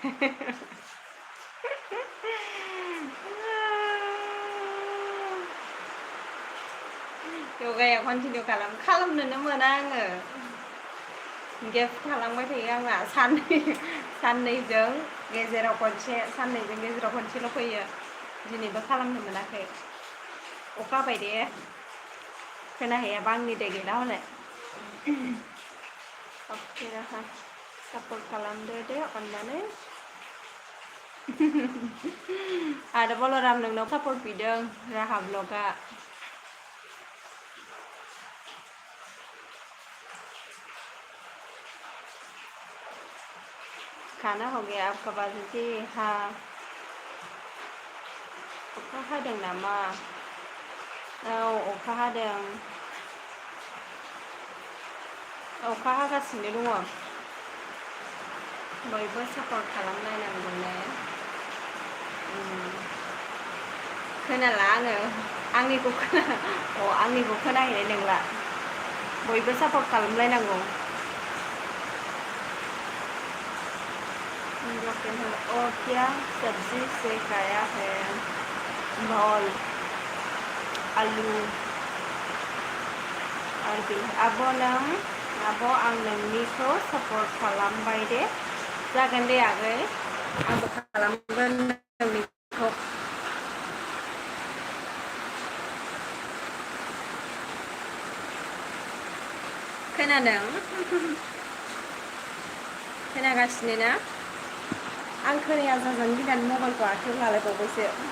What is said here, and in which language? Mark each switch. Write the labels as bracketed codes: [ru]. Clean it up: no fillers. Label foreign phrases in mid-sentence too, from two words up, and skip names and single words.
[brx] योगाया कन्टिनिउ खालामनोनो मोना आङो गेप थालांबाय थायो आंना साननैजों गेजेराव खनसेल' फैयो दिनैबो खालामनो मोनाखै अखा हाबाय दे खोनाहैयाबा आंनि दै गैला हले अके राहा सापर्ट खालामदो दे अननानै आरो बलराम नोंनाव सापर्ट बिदों राहा ब्लगा [hi] खाना हो गया आपका बाजी हाँ [brx] अखा हादों नामा औ अखा हादों अखा हागासिनो दङ बयबो सापर्ट खालामलायनांगौ ने खोनाला आङो आंनिखौ खोनाहैनाय नंला बयबो सापर्ट खालामलायनांगौ [hi] और क्या सब्जी से खाया है भोल आलू [brx] आरो आब' आं नोंनिखौ सापर्ट खालामबाय दे जागोन दे आगै आंबो खालामगोन नोंनिखौ खोनादों खोनागासिनो ना आं खोनाया जाजानो गिनानै मबाइलखौ आखायाव लालायबावबायसो